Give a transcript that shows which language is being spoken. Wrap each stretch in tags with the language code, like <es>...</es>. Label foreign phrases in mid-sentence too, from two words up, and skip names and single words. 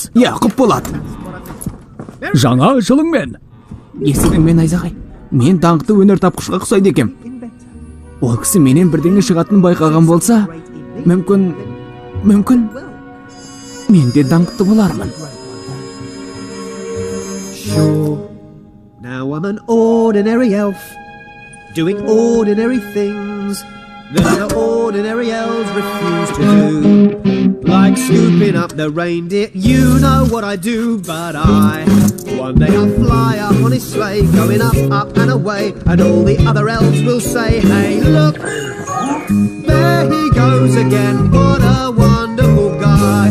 <kk>Яқып болады. Жаңа жылыңмен. Естідіңмен Айзағай. Мен даңқты өнер тапқышқа ұқсайды екем. Ол кісі менен бірдеңе шығатынын байқаған болса, мүмкін мен де даңқты болармын.</kk> <en>Sure, now I'm an ordinary elf, doing ordinary things that other ordinary elves refuse to do. Like scooping up the reindeer, you know what I do, but one day I'll fly up on his sleigh, going up, up and away, and all the other elves will say, hey look, there he goes again, what a wonderful guy.</en>